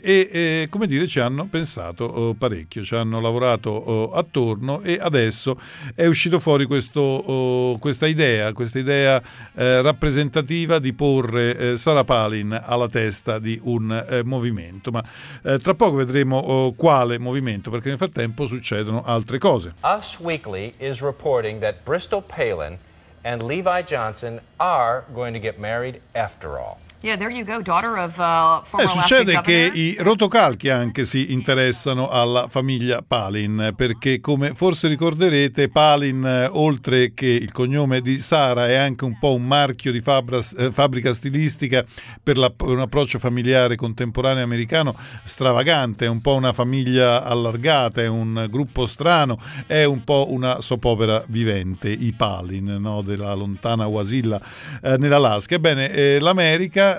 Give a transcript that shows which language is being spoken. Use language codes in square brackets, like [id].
[it] E come dire, ci hanno pensato parecchio, ci hanno lavorato attorno, e adesso è uscito fuori questa idea rappresentativa di porre Sarah Palin alla testa di un movimento. Ma tra poco vedremo quale movimento, perché nel frattempo succedono altre cose. [en] Us Weekly is reporting that Bristol Palin and Levi Johnson are going to get married after all. Yeah, there you go, daughter of [it] succede che i rotocalchi anche si interessano alla famiglia Palin, perché come forse ricorderete, Palin, oltre che il cognome di Sara, è anche un po' un marchio di fabbrica stilistica per un approccio familiare contemporaneo americano stravagante. È un po' una famiglia allargata, è un gruppo strano, è un po' una soap opera vivente, i Palin, no, della lontana Wasilla nell'Alaska. Ebbene, l'America